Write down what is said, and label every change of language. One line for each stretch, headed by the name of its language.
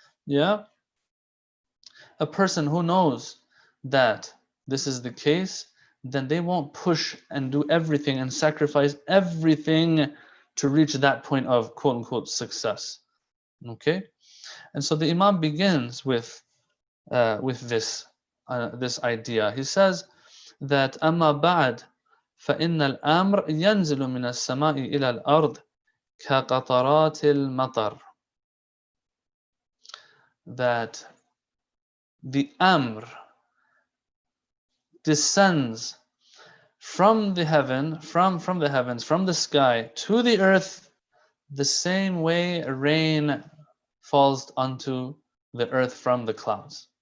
English: Yeah, a person who knows that this is the case, then they won't push and do everything and sacrifice everything to reach that point of quote unquote success. Okay, and so the Imam begins with this idea.
Arabic: He says that أما بعد فإن الأمر ينزل من السماء إلى الأرض كقطرات المطر.
English: That the Amr descends from the heaven, from the heavens, from the sky to the earth, the same way rain falls onto the earth from the clouds.